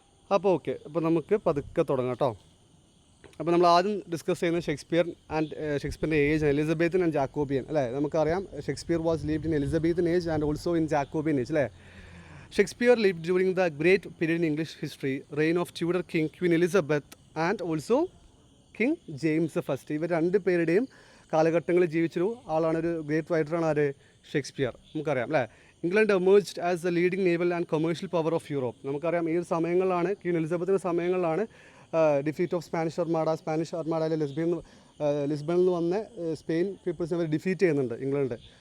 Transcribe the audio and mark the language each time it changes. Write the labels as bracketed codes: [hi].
[ml] അപ്പോൾ ഓക്കെ, അപ്പോൾ നമുക്ക് പതുക്കെ തുടങ്ങാം കേട്ടോ. അപ്പോൾ നമ്മൾ ആദ്യം ഡിസ്കസ് ചെയ്യുന്നത് ഷേക്സ്പിയറിൻ്റെ ഏജ്, എലിസബത്തൻ ആൻഡ് ജാക്കോബിയൻ അല്ലേ? നമുക്കറിയാം [en] Shakespeare was lived in Elizabethan age and also in Jacobean age അല്ലേ? Shakespeare lived during the great period in English history, reign of Tudor King Queen Elizabeth and also King James I. [ml] ഇവർ രണ്ട് പേരുടെയും കാലഘട്ടങ്ങളിൽ ജീവിച്ചൊരു ആളാണ്, ഒരു great റൈറ്ററാണ് ആര്? Shakespeare. നമുക്കറിയാം അല്ലേ? [en] England emerged as the leading naval and commercial power of Europe. [ml] നമുക്കറിയാം ഈ ഒരു സമയങ്ങളിലാണ്, ക്വീൻ എലിസബത്തിൻ്റെ സമയങ്ങളിലാണ് ഡിഫീറ്റ് ഓഫ് സ്പാനിഷ് അർമാഡയിലെ ലിസ്ബണിൽ നിന്ന് വന്ന സ്പെയിൻ പീപ്പിൾസിനെ അവർ ഡിഫീറ്റ് ചെയ്യുന്നുണ്ട് ഇംഗ്ലണ്ട്.